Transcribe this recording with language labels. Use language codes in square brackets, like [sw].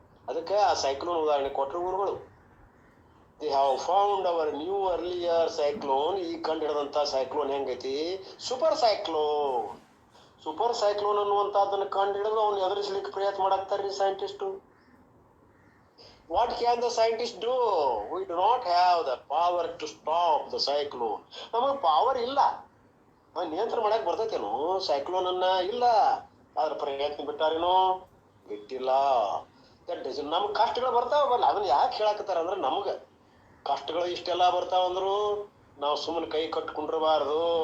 [kn] ಅದಕ್ಕೆ ಆ ಸೈಕ್ಲೋನ್ ಉದಾಹರಣೆ ಕೊಟ್ರು ಗುರುಗಳು. [en] They have found our new earlier cyclone. [kn] ಈಗ ಕಂಡು ಹಿಡಿದಂತ ಸೈಕ್ಲೋನ್ ಹೆಂಗೈತಿ? Super cyclone. ಸೂಪರ್ ಸೈಕ್ಲೋನ್ ಅನ್ನುವಂತದನ್ನ ಕಂಡು ಹಿಡಿದು ಅವ್ನ ಎದುರಿಸ್ಲಿಕ್ಕೆ ಪ್ರಯತ್ನ ಮಾಡಾಕ್ತಾರ್ರಿ scientist. [en] What can the scientists do? We do not have the power to stop the cyclone. [kn] ನಮಗೆ ಪವರ್ ಇಲ್ಲ, ನಿಯಂತ್ರಣ ಮಾಡಕ್ ಬರ್ತೈತೇನು ಸೈಕ್ಲೋನ್ ಅನ್ನ? ಇಲ್ಲ. ಅದ್ರ ಪ್ರಯತ್ನ ಬಿಟ್ಟಾರೇನೋ? ಬಿಟ್ಟಿಲ್ಲ. ನಮ್ಗೆ ಕಷ್ಟಗಳು ಬರ್ತಾವ ಬರಲ್ಲ. ಅದನ್ನ ಯಾಕೆ ಹೇಳಾಕತ್ತಾರ ಅಂದ್ರೆ ನಮ್ಗ ಕಷ್ಟಗಳು ಇಷ್ಟೆಲ್ಲಾ ಬರ್ತಾವಂದ್ರು ನಾವು ಸುಮ್ಮನೆ ಕೈ ಕಟ್ಕೊಂಡಿರಬಾರ್ದು.